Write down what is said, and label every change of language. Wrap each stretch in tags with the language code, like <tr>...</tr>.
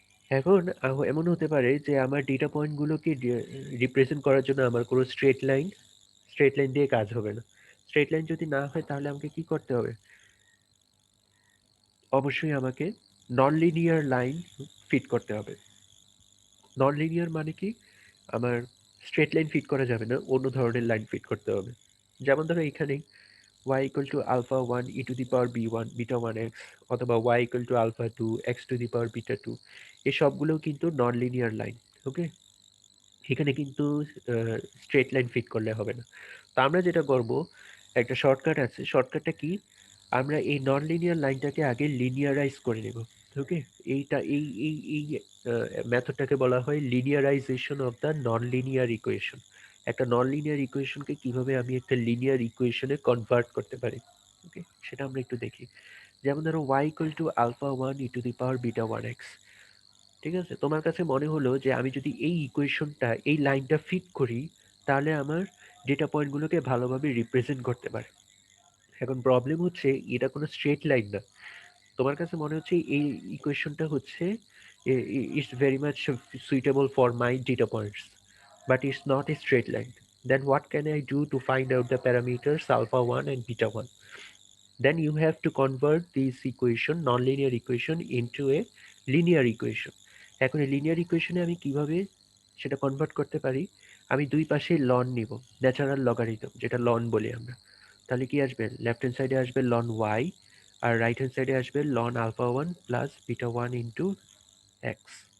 <bn>এখন এমন হতে পারে যে আমার ডেটা পয়েন্টগুলোকে রিপ্রেজেন্ট করার জন্য আমার কোনো স্ট্রেট লাইন দিয়ে কাজ হবে না। স্ট্রেট লাইন যদি না হয় তাহলে আমাকে কি করতে হবে? অবশ্যই আমাকে নন লিনিয়ার লাইন ফিট করতে হবে। নন লিনিয়ার মানে কি? আমার স্ট্রেট লাইন ফিট করা যাবে না, অন্য ধরনের লাইন ফিট করতে হবে।</bn> <en>যেমন ধরো এখানে y equal to alpha 1 e to the power b1 beta 1x, অথবা y equal to alpha 2 x to the power beta 2,</en> <bn>এই সবগুলোও কিন্তু নন লিনিয়ার লাইন। ওকে, এখানে কিন্তু স্ট্রেট লাইন ফিট করলে হবে না। তো আমরা যেটা করব, একটা শর্টকাট আছে। শর্টকাটটা কি? আমরা এই নন লিনিয়ার লাইনটাকে আগে লিনিয়ারাইজ করে নেব। ওকে, এইটা এই এই এই মেথডটাকে বলা হয় linearisation of the non linear equation. একটা নন লিনিয়ার ইকুয়েশনকে কিভাবে আমি একটা লিনিয়ার ইকুয়েশনে কনভার্ট করতে পারি, ওকে, সেটা আমরা একটু দেখি। যেমন ধরো</bn> <en>y equal to alpha 1 e to the power beta 1x।</en> <bn>ঠিক আছে, তোমার কাছে মনে হলো যে আমি যদি এই ইকুয়েশনটা, এই লাইনটা ফিট করি, তাহলে আমার ডেটা পয়েন্টগুলোকে ভালোভাবে রিপ্রেজেন্ট করতে পারে। এখন প্রবলেম হচ্ছে এটা কোনো স্ট্রেট লাইন না। তোমার কাছে মনে হচ্ছে এই ইকুয়েশনটা হচ্ছে</bn> <en>It's very much suitable for my data points, but it's not a straight line. Then what can I do to find out the parameters alpha 1 and beta 1? Then you have to convert this equation, non-linear equation, into a linear equation.</en> <bn>এখন এই linear ইকুয়েশনে আমি কিভাবে সেটা convert করতে পারি? আমি দুই পাশে লন নিব, ন্যাচারাল লগারিদম, যেটা লন বলি আমরা। তাহলে কি আসবে? লেফট হ্যান্ড সাইডে আসবে লন ওয়াই, আর রাইট হ্যান্ড সাইডে আসবে loan alpha 1 plus beta 1 into x.</bn>